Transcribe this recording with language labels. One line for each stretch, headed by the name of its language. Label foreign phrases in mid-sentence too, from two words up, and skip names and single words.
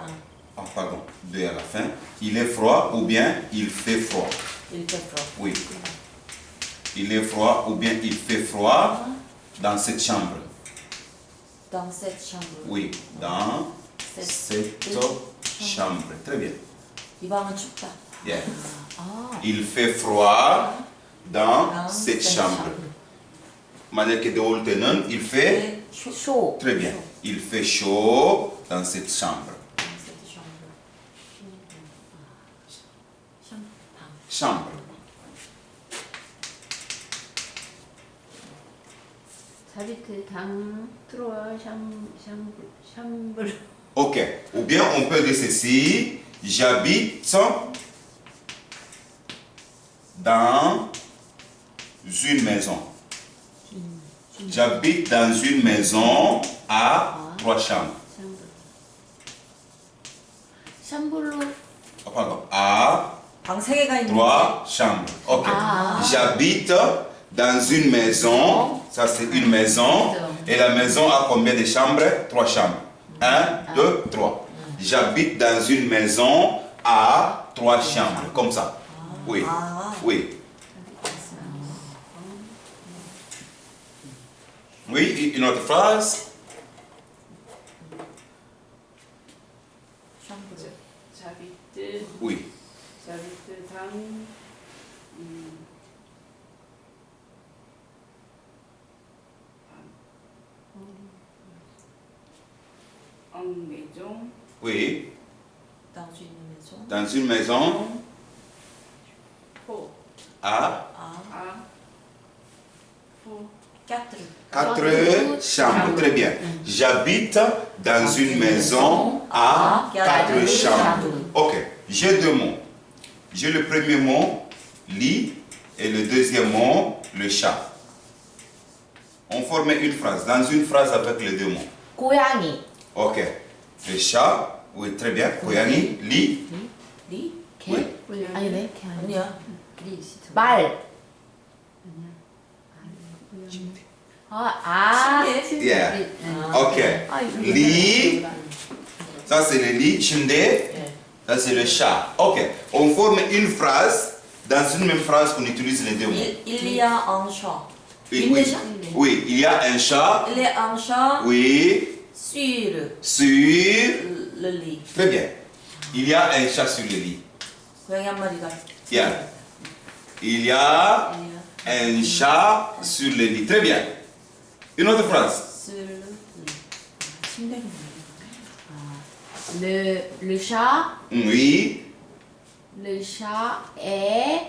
French: Ah, pardon. Deux à la fin. Il est froid ou bien il fait froid. Il fait froid. Oui. Il est froid ou bien il fait froid dans cette chambre. Dans cette chambre. Oui. Dans cette chambre. Très bien.
Korean: 이 방은 춥다. Yeah.
French: Il fait froid dans cette chambre. Manière que de Oltenen, il fait chaud. très bien. Il fait chaud dans cette chambre. Dans cette chambre. Chambre. J'habite dans trois chambres Ok. Ou bien on peut dire ceci. J'habite dans une maison. J'habite dans une maison à 3 chambres. 샴블로 Oh, pardon. À
Korean: 방 3개가 있는
French: 3 chambres. Ok. J'habite dans une maison. Ça, c'est une maison. Et la maison a combien de chambres? 3 chambres. 1, 2, 3. J'habite dans une maison à 3 chambres. Comme ça. Oui. Oui. Oui, une autre phrase. chambre. 자비트 Oui. J'habite dans maison Oui. Dans une maison. Dans une maison 포 à 아 포 4 chambres. Très bien. J'habite dans une maison à 4 chambres. Ok. J'ai 2 mots. J'ai le premier mot, lit, et le deuxième mot, le chat. On forme une phrase. Dans une phrase avec les 2 mots.
Korean: 고양이,
French: Ok. Le chat, oui, très bien.
Korean: 고양이, lit. 리? 개?
French: Oui.
Korean: 아니네 개 아니야. 말. 침대.
French: Yeah. Ok. Lit. Ça, c'est le lit. Chimde. Ça, c'est le chat. Ok. On forme une phrase. Dans une même phrase, on utilise les 2 mots. Il y a un chat. Oui, Il y a un oui. chat. Oui, il y a un chat. Il y a un chat Oui. sur Sur. le lit. Très bien. Il y a un chat sur le lit.
Korean: 고양이 한 마리가.
French: Yeah. Il y a Il y a un chat sur le lit. Très bien. Une autre phrase. sur le lit. 침대가 le chat Oui. est